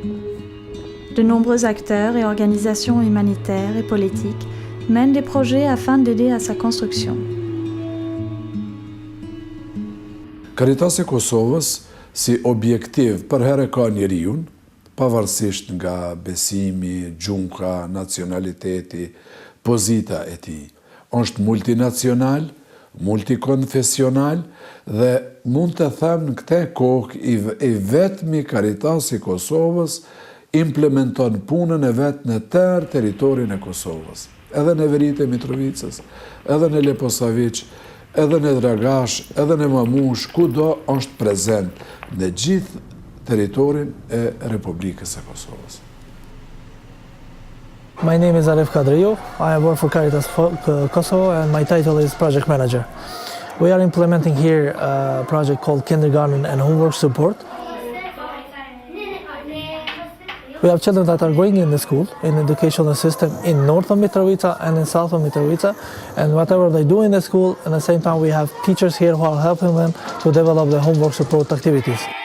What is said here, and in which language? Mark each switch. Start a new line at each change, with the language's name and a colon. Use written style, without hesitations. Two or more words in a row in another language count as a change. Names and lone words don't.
French: De nombreux acteurs et organisations humanitaires et politiques mènent des projets afin d'aider à sa construction.
Albanian: Karitasi e Kosovës si objektiv për herë ka njeriun, pavarësisht nga besimi, gjunka, nacionaliteti, pozita e tij. Është multinacional, multikonfesional dhe mund të them në këtë kohë i vetmi Karitasi i Kosovës implementon punën e vetë në tërë teritorin e Kosovës. Edhe në Veritë e Mitrovicës, edhe në Leposavić, edhe në Dragash, edhe në Mamush, kudo është prezent në gjithë territorin e Republikës së Kosovës.
English: My name is Arif Kadriou. I work for Caritas Kosovo and my title is Project Manager. We are implementing here a project called Kindergarten and Homework Support. We have children that are going in the school, in the educational system in north of Mitrovica and in south of Mitrovica, and whatever they do in the school, at the same time we have teachers here who are helping them to develop the homework support activities.